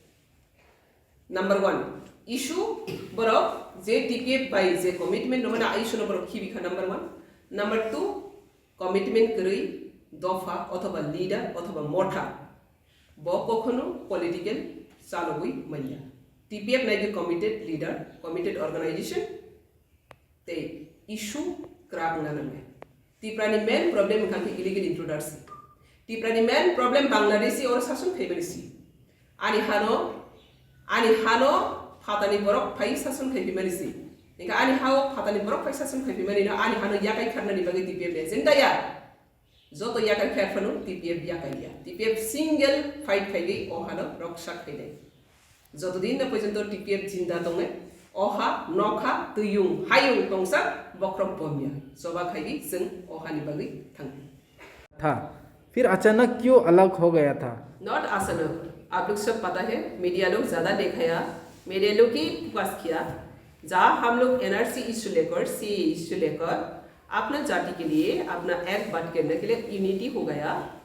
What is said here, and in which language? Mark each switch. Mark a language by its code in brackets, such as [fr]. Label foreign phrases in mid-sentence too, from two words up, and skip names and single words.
[trp] नंबर 1 इशू बरो जे टीपीएफ बाय जे कमिटमेंट नमना इशू नो बरो खिबिखा नंबर 1 नंबर 2 कमिटमेंट करै दफा अथवा लीडर अथवा मोठा ब कखनो पॉलिटिकल चालुई मैया टीपीएफ नाइगे [en] committed leader committed organisation [trp] ते इशू क्राक ननमे त्रिपुरानि [en] main problem [trp] खाके [en] illegal intruders [trp] त्रिपुरानि [en] main problem [trp] बांग्लादेशी और शासन खैबरिसी ani hano fatani borok phai sasun khaibi marisi nika ani hao fatani borok phai sasun khaibi mari na ani hano yakai kharna ni bagi TPF agenda ya joto yakai kharfanu TPF yakai ya TPF [en] single fight [trp] khaigi o hano roksha khaidai joto din na porjonto TPF jinda donge oha nokha tuyung hayung tongsa bokrom pomya soba khaigi sing oha ni bagi thang [hi] था, फिर अचानक क्यों अलग हो गया था? नॉट अचानक, आप लोग सब पता है, मीडिया लोग ज़्यादा दिखाया, मीडिया लोग ही फोकस किया। जहाँ हम लोग एनआरसी इशू लेकर, सीए इशू लेकर अपना जाति के लिए अपना एक्ट बात करने के लिए यूनिटी हो गया।